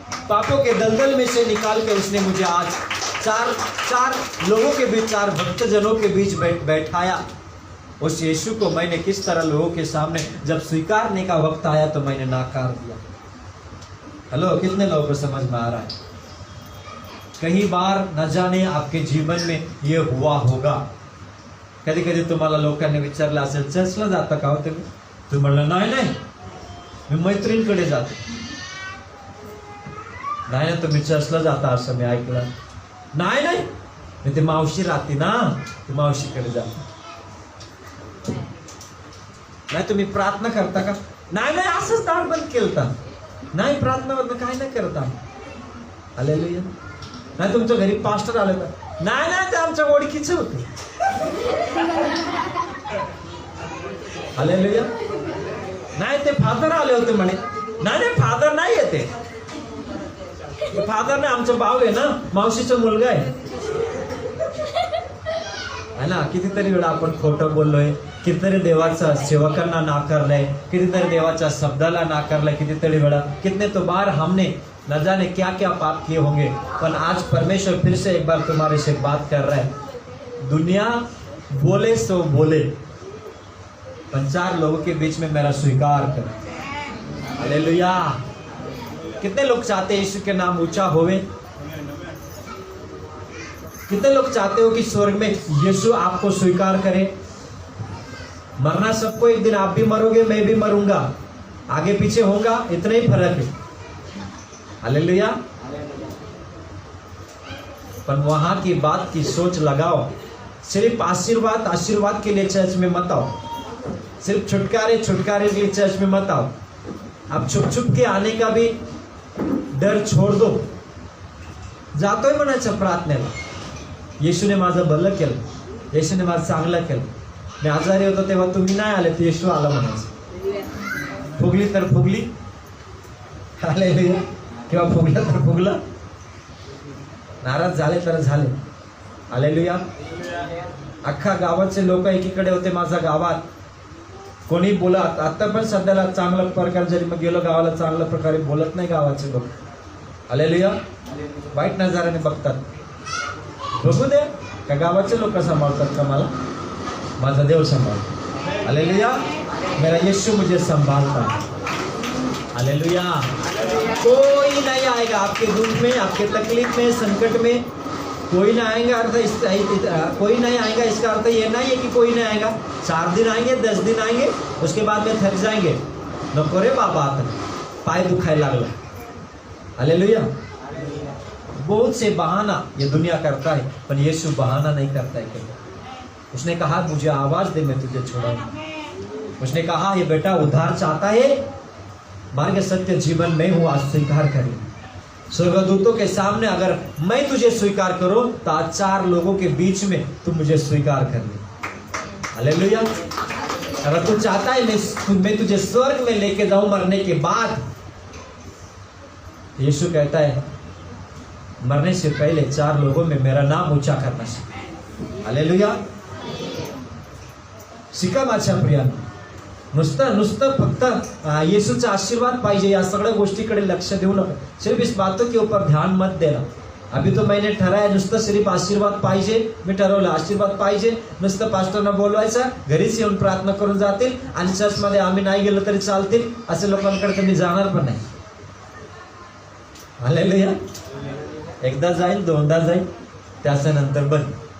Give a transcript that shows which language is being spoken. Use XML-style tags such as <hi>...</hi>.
<hi>पापों के दलदल में से निकाल के उसने मुझे आज चार लोगों के बीच, 4 भक्तजनों के बीच बैठाया। उस यीशु को मैंने किस तरह लोगों के सामने जब स्वीकारने का वक्त आया तो मैंने नाकार दिया। हेलो, कितने लोगों को समझ में आ रहा है? कई बार न जाने आपके जीवन में ये हुआ होगा।</hi> <mr>कधी कधी तुम्हाला लोकांनी विचारलं असेल, चर्चला जाता का हो तुम्ही? तुम्ही म्हणलं नाही, मी मैत्रिणीकडे जातो. नाही ना, तुम्ही चर्चला जाता असं मी ऐकलं. नाही, मी ते मावशी राहते ना, ते मावशीकडे जातो. नाही, तुम्ही प्रार्थना करता का? नाही, असंच दार बंद केलता. नाही, प्रार्थना काय नाही करता. हालेलुया. नाही, तुमच्या घरी पास्टर आले का? नाही, ते आमच्या ओळखीचे होते. हालेलुया. नाही, ते फादर आले होते म्हणे. नाही, फादर नाही येते. फादर नाही, आमचा भाऊ आहे ना, मावशीचा मुलगा आहे ना. कितीतरी वेळा आपण खोटं बोललोय, कितीतरी देवाच्या सेवकांना नाकारलंय, कितीतरी देवाच्या शब्दाला नाकारलंय, कितीतरी वेळा,</mr> <hi>कितने तो बार हमने न जाने क्या क्या पाप किए होंगे. पर आज परमेश्वर फिर से एक बार तुम्हारे से बात कर रहा है. दुनिया बोले सो बोले, पर 4 लोगों के बीच में मेरा स्वीकार कर. हालेलुया. कितने लोग चाहते हैं यीशु के नाम ऊंचा होवे? कितने लोग चाहते हो कि स्वर्ग में यीशु आपको स्वीकार करे? मरना सबको एक दिन, आप भी मरोगे, मैं भी मरूंगा, आगे पीछे होगा, इतना ही फर्क है. हालेलुया. पर वहां की बात की सोच लगाओ. सिर्फ आशीर्वाद के लिए चर्च में मत आओ. सिर्फ छुटकारे के लिए चर्च में मत आओ. अब छुप के आने का भी डर छोड़ दो.</hi> <mr>जातोय म्हणायचं प्रार्थनेला, येशूने माझं भलं केलं, येशूने माझं चांगलं केलं. मी आजारी होतो तेव्हा तुम्ही नाही आले, तर येशू आला म्हणायचं. फुगली तर फुगली, हालेलुया, किंवा फुगलं तर फुगलं, नाराज झाले तर झाले. हालेलुया. अख्खा गावाचे लोक एकीकडे होते माझ्या गावात. कोणी बोलत, आता पण सध्याला चांगल्या प्रकारे जरी मग गेलो गावाला, चांगल्या प्रकारे बोलत नाही गावाचे लोक. हालेलुया. वाईट नजराने बघतात. बघू दे, का गावाचे लोक सांभाळतात का मला? माझा देव संभाळतो.</mr> <hi>हालेलुया. मेरा यीशु मुझे संभालता. हालेलुया. कोई नहीं आएगा आपके दुख में, आपके तकलीफ में, संकट में. कोई नहीं आएगा. कोई नहीं आएगा इसका अर्थ ये नहीं है कि कोई नहीं आएगा. 4 दिन आएंगे, 10 दिन आएंगे, उसके बाद में थक जाएंगे.</hi> <mr>नको रे बाबा, आता पाय दुखायला लागला. हालेलुया.</mr> <hi>बहुत से बहाना ये दुनिया करता है, पर यीशु बहाना नहीं करता है. उसने कहा मुझे आवाज दे, मैं तुझे छोड़ाऊंगा. उसने कहा ये बेटा उद्धार चाहता है, मार्ग सत्य जीवन में हूं, आज स्वीकार करें. स्वर्गदूतों के सामने अगर मैं तुझे स्वीकार करूं, तो आज 4 लोगों के बीच में तू मुझे स्वीकार कर ले. हालेलुया. अगर तू चाहता है मैं तुझे स्वर्ग में लेके जाऊं मरने के बाद, यीशु कहता है मरने से पहले 4 लोगों में मेरा नाम ऊंचा करना सीख. हालेलुया.</hi> <mr>शिका माझ्या प्रियानं. नुसतं फक्त येशूचा आशीर्वाद पाहिजे, या सगळ्या गोष्टीकडे लक्ष देऊ नका.</mr> <hi>सिर्फ इस बातों के ऊपर ध्यान मत देना. अभी तो मैंने ठराया नुसतं सिर्फ आशीर्वाद पाहिजे.</hi> <mr>मी ठरवलं आशीर्वाद पाहिजे. नुसतं पास्टरना बोलवायचं, घरीच येऊन प्रार्थना करून जातील, आणि चर्चमध्ये आम्ही नाही गेलो तरी चालतील, असे लोकांकडे तर मी जाणार पण नाही. हालेलुया. एकदा जाईल, 2दा जाईल, त्याच्यानंतर बंद.</mr>